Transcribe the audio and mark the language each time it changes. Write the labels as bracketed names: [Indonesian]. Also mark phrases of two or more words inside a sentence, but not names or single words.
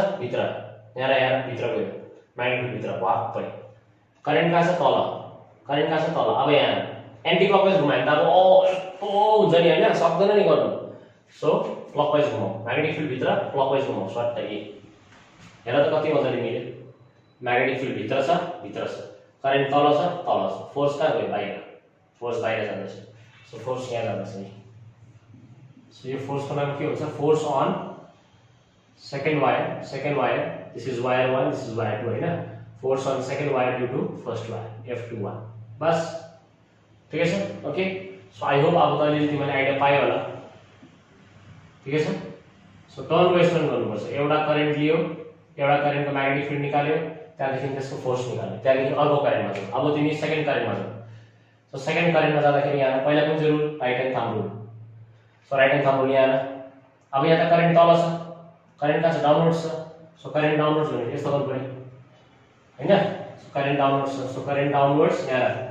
[Nepali] छ भित्र यहाँ भित्र गयो [English] magnetic field [Nepali] भित्र वाक्कै करेन्ट कहाँ छ तल अब यहाँ [English] anti clockwise [Nepali] घुमायो भने त अब ओ हुन्छ नि हैन सक्दैन नि गर्नु [English] so clockwise [Nepali] घुमाऊ [English] magnetic field [Nepali] भित्र क्लकवाइज घुमाऊ सट्ट हेर त कति मजाले मिल्यो [English] magnetic field [Nepali] भित्र छ करेन्ट तल छ फोर्स कहाँ गयो बाहिर [English] फोर्स [Nepali] बाहिर जाँदैछ [English] so force [Nepali] यहाँ जाँदैछ [English] सो [Nepali] यो फोर्स को नाम के हुन्छ [English] force on second wire this is wire 1 this is wire 2 हैन force on second wire due to first wire F21 बस [Hindi] ठीक है सर [English] okay so I hope [Nepali] अब तैँले तिमीले आइडिया पायो होला [Hindi] ठीक है सर [English] so turn western [Nepali] गर्नुपर्छ एउटा करेन्ट लियो एउटा [English] currentको magnetic field [Nepali] निकाल्यो त्यहाँदेखि त्यसको फोर्स निकाल्यो त्यहाँदेखि अर्को करेन्टमा जाऊ अब तिमी [English] second currentमा [Nepali] जाऊ [English] so second currentमा [Nepali] जाँदाखेरि यहाँ पहिला कुन चाहिँ रुल [English] right hand thumb rule so right hand thumb rule [Nepali] यहाँ अब यहाँ त करेन्ट तल छ करेन्ट कहाँ छ डाउनवर्ड्स छ [English] so current downwards [Nepali] भने यस्तो गर्नु पर्यो हैन [English] so current downwards [Nepali] छ [English] so current downwards [Nepali] यहाँ